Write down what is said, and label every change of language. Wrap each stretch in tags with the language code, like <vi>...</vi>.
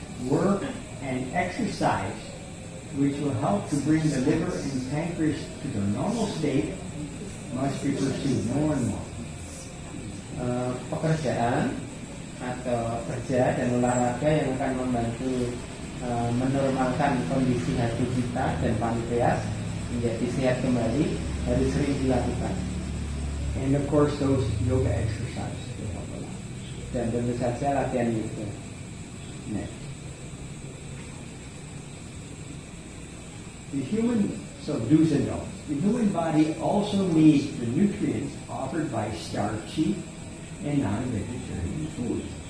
<en>Work and exercise, which will help to bring the liver and pancreas to their normal state, must be pursued more and more.</en> <id>Pekerjaan atau kerja dan olahraga yang akan membantu menormalkan kondisi hati kita dan pankreas menjadi sehat kembali harus sering dilakukan.</id> <en>And of course, those yoga exercises will help a lot.</en> <id>Dan tentu saja latihan yoga.</id> <en>Next. So do's and don'ts. The human body also needs the nutrients offered by starchy and non-vegetarian foods.</en>